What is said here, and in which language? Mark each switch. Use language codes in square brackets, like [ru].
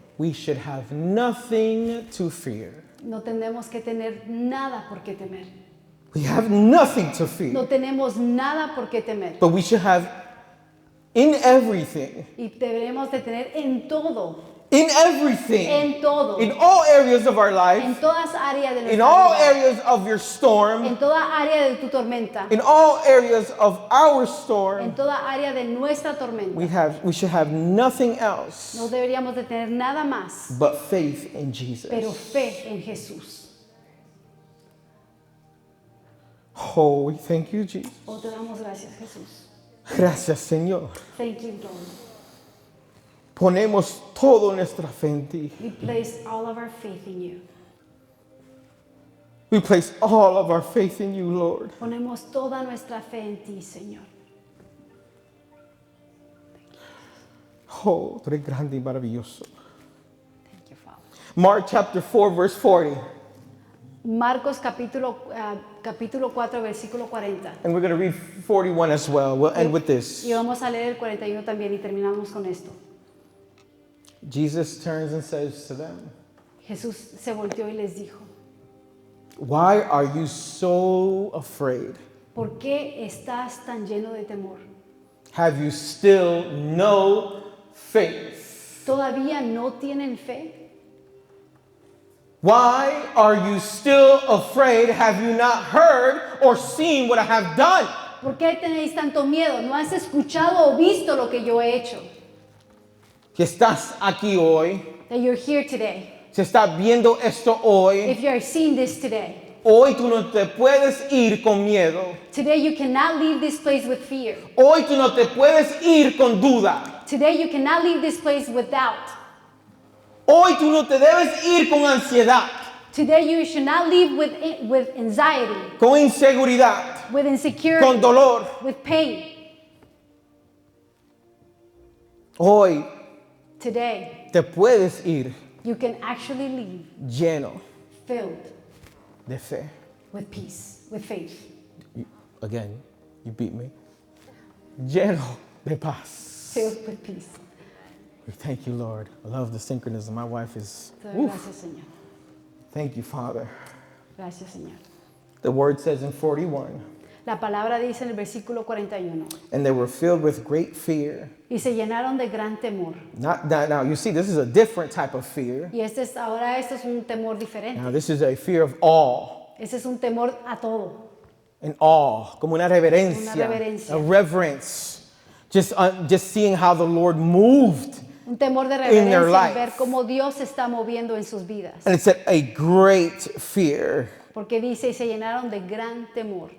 [en] we should have nothing to fear. [es] no tenemos que tener nada por qué temer. [en] We have nothing to fear. [es] No tenemos nada por qué temer. [en] But we should have in everything, [es] Y deberemos de tener en todo, [en] in everything, [es] en todo, [en] in all areas of our [es] en [en] life, [es] todas áreas de [en] in [es] nuestra [en] all [es] vida, [en] areas of your storm, [es] en toda área de tu tormenta, [en] in all areas of our [es] en [en] storm, [es] toda área de nuestra tormenta. [en] we should have nothing else [es] No deberíamos de tener nada más, [en] but faith in [es] pero [en] Jesus. [es] fe en Jesús. [en] Oh, we thank you, Jesus. [es] Oh, te damos gracias, Jesús. Gracias, Señor. [en] Thank you, Lord. [es] Ponemos toda nuestra fe en ti. [en] We place all of our faith in you. We place all of our faith in you, Lord. [es] Ponemos toda nuestra fe en ti, Señor. Oh, tú eres grande y maravilloso. [en] Thank you, Father. Mark chapter 4, verse 40. [es] Marcos capítulo 4, versículo 40. [en] And we're going to read 41 as well. We'll end with this. [es] Y vamos a leer el 41 también y terminamos con esto. [en] Jesus turns and says to them, [es] Jesús se volteó y les dijo, [en] "Why are you so afraid? [es] ¿por qué estás tan lleno de temor? [en] Have you still no faith? [es] ¿Todavía no tienen fe? [en] Why are you still afraid? Have you not heard or seen what I have done?" [es] ¿Por qué tenéis tanto miedo? ¿No has escuchado o visto lo que yo he hecho? Que estás aquí hoy, [en] That you're here today. [es] si estás viendo esto hoy, [en] If you are seeing this today, [es] hoy tú no te puedes ir con miedo. [en] today you cannot leave this place with fear. [es] Hoy tú no te puedes ir con duda. [en] Today you cannot leave this place with doubt. [es] Hoy tú no te debes ir con ansiedad, [en] Today you should not leave with anxiety, [es] con inseguridad, [en] with insecurity, [es] con dolor. [en] with pain. [es] Hoy [en] Today [es] te puedes ir [en] you can actually leave [es] lleno [en] filled [es] de fe. [en] with peace, with faith. Again, you beat me. [es] Lleno de paz. [en] Filled with peace. We thank you, Lord. I love the synchronism. My wife is. [es] Te doy gracias, Señor. [en] Thank you, Father. [es] Gracias, Señor. [en] The word says in 41, [es] La palabra dice en el versículo 41, [en] and they were filled with great fear. [es] y se llenaron de gran temor. [en] Now, you see, this is a different type of fear. [es] Y ahora esto es un temor diferente. [en] Now, this is a fear of awe. [es] Ese es un temor a todo. [en] An awe, [es] como una reverencia, Una reverencia. [en] a reverence. Just seeing how the Lord moved. [es] Un temor de [en] In their [es] reverencia [en] life. [es] al ver cómo Dios se está moviendo en sus vidas. [en] And it's a great fear. [es] Porque dice, y se llenaron de gran temor.